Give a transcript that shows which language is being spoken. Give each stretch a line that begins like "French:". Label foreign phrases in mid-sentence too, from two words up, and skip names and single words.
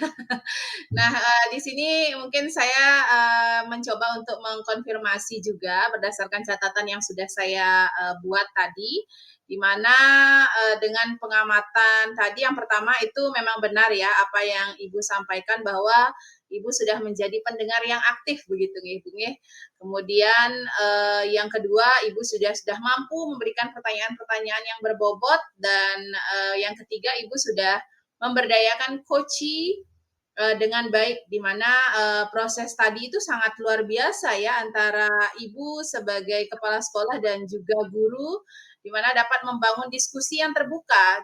Indonesian: Nah, di sini mungkin saya, mencoba untuk mengkonfirmasi juga berdasarkan catatan yang sudah saya, buat tadi, di mana, dengan pengamatan tadi yang pertama itu memang benar ya, apa yang Ibu sampaikan bahwa Ibu sudah menjadi pendengar yang aktif begitu nggih, Ibu, nggih. Kemudian, yang kedua Ibu sudah mampu memberikan pertanyaan-pertanyaan yang berbobot dan, yang ketiga Ibu sudah memberdayakan coachee dengan baik, di mana, proses tadi itu sangat luar biasa ya antara Ibu sebagai kepala sekolah dan juga guru, di mana dapat membangun diskusi yang terbuka.